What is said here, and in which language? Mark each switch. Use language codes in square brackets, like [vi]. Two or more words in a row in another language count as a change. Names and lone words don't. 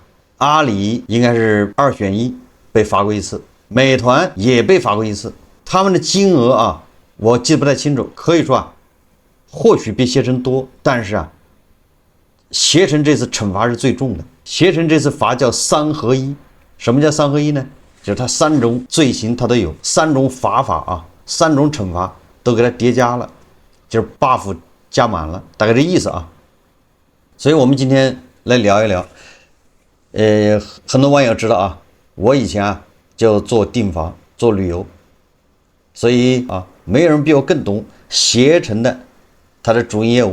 [zh] 阿里應該是2選1被罰過一次，美團也被罰過一次，他們的金額我記得不太清楚，可以說或許比攜程多，但是攜程這次懲罰是最重的。攜程這次罰叫3合1，什麼叫3合1呢？就是它3種罪行它都有，3種罰法3種懲罰都給它疊加了，就是 buff 加滿了，大概這意思啊。所以我們今天來聊一聊，很多網友知道我以前就做訂房做旅遊，所以沒有人比我更懂攜程的它的主營業務。